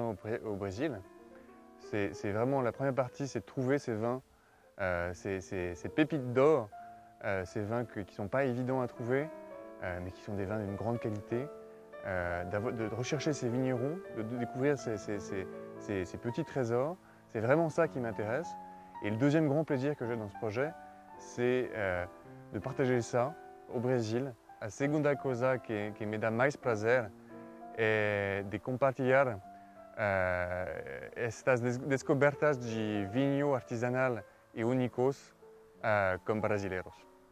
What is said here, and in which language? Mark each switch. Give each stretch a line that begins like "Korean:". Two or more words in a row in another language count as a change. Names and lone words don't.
French: vin au Brésil, c'est vraiment la première partie, c'est de trouver ces vins, ces pépites d'or, ces vins qui ne sont pas évidents à trouver, mais qui sont des vins d'une grande qualité, de rechercher ces vignerons, de découvrir ces petits trésors. C'est vraiment ça qui m'intéresse. Et le deuxième grand plaisir que j'ai dans ce projet, c'est de partager ça au Brésil.
Portuguese: A segunda cosa que me dá mais prazer é de compartilhar estas descobertas de vinho artesanal e únicos com brasileiros.